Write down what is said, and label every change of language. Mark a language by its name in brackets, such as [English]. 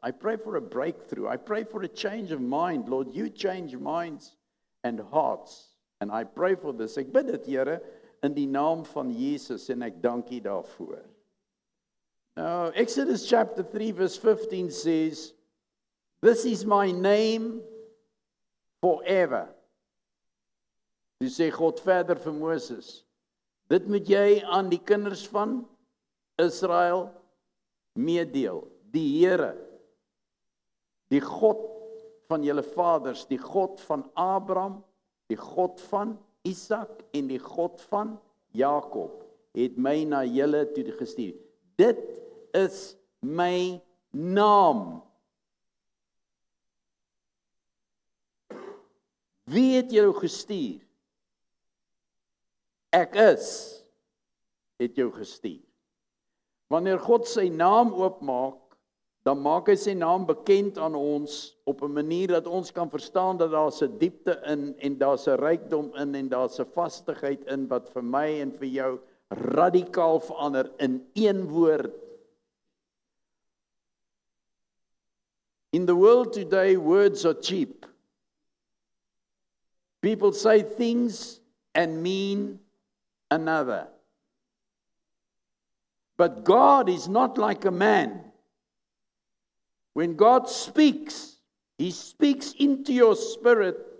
[English] I pray for a breakthrough. I pray for a change of mind. Lord, you change minds and hearts. And I pray for this. [Afrikaans] Ek bid dit, Here, in die naam van Jesus, en ek dank U daarvoor. [English] Now, Exodus chapter 3 verse 15 says, "This is my name forever." [Afrikaans] Toe sê God verder vir Moses, dit moet jy aan die kinders van Israel meedeel. Die Here, die God van julle vaders, die God van Abraham, die God van Isak en die God van Jakob, het my na julle toe gestuur. Dit is my naam. Wie het jou gestuur? Ek is, het jou gestuur. Wanneer God sy naam oopmaak, dan maak hy sy naam bekend aan ons op 'n manier dat ons kan verstaan dat daar's 'n diepte in en daar's 'n rykdom in en daar's 'n vastigheid in wat vir my en vir jou radikaal verander in een woord. [English] In the world today, words are cheap. People say things and mean another. But God is not like a man. When God speaks, He speaks into your spirit.